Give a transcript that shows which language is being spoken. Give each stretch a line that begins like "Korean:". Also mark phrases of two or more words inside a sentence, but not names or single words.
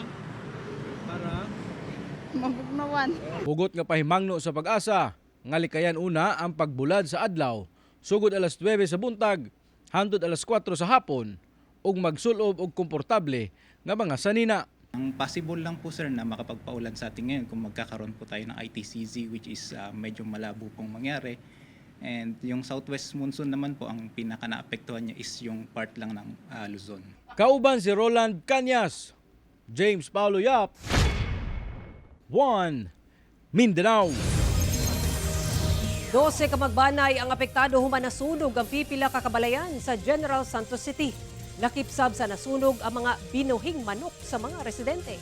Cebuano: Para? Mabugnawan. Hugot nga pahimangno sa Pag-asa, nga likayan una ang pagbulad sa adlaw, sugod alas 9 sa buntag, hangtod alas 4 sa hapon, ug magsulob og komportable nga mga sanina.
Filipino: Ang possible lang po sir na makapagpaulan sa atin ngayon kung magkakaroon po tayo ng ITCZ,
English: which is
Filipino: medyo malabo pong mangyari. And yung
English: southwest monsoon
Filipino: naman po, ang pinaka naapektuhan niya is yung part lang ng Luzon.
Cebuano: Kauban si Roland Cañas, James Paulo Yap, 1 Mindanao. 12 ka magbanay ang apektado human nasunog ang pipila ka kabalayan sa General Santos City. Nakipsab sa nasunog ang mga binuhing manok sa mga residente.